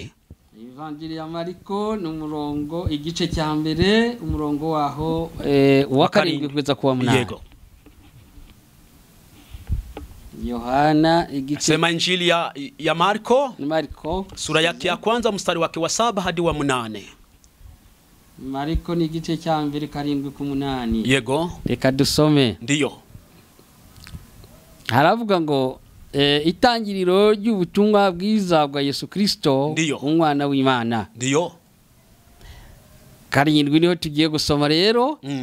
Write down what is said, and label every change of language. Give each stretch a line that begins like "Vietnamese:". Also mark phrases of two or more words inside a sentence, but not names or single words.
Kinyarwanda: Injili ya Marko n'umurongo igice cya mbere umurongo waho wa 7 kugeza ku wa 8. Yego. Yohana igice,
Swahili: sema Injili ya Marko sura yake ya kwanza mstari wake wa 7 hadi wa 8.
Kinyarwanda: Marko ni igice cya mbere 7 ku 8. Yego. Reka dusome. Ndiyo. Haravuga ngo itangiriro ry'ubutumwa bwiza bwa Yesu Kristo, umwana w'Imana. Ndiyo. 7 niho tugiye gusoma rero.